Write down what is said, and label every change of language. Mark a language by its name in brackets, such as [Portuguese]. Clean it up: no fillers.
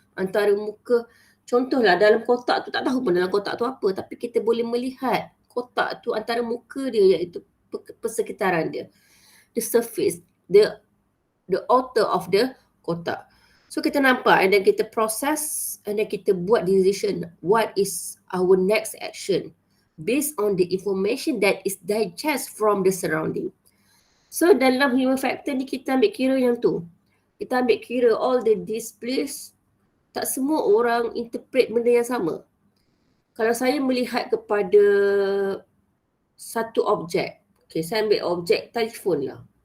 [Malay] Antara muka, contohlah dalam kotak tu, tak tahu pun dalam kotak tu apa, tapi kita boleh melihat kotak tu antara muka dia, iaitu persekitaran dia. [English] The surface, the outer of the kotak. So [Malay] kita nampak [English] and then [Malay] kita [English] process and then [Malay] kita buat [English] decision what is our next action based on the information that is digest from the surrounding. [Malay] So dalam human factor ni kita ambil kira yang tu. Kita ambil kira [English] all the displays, [Malay] tak semua orang interpret benda yang sama. Kalau saya melihat kepada satu objek, okay, saya ambil objek telefon lah.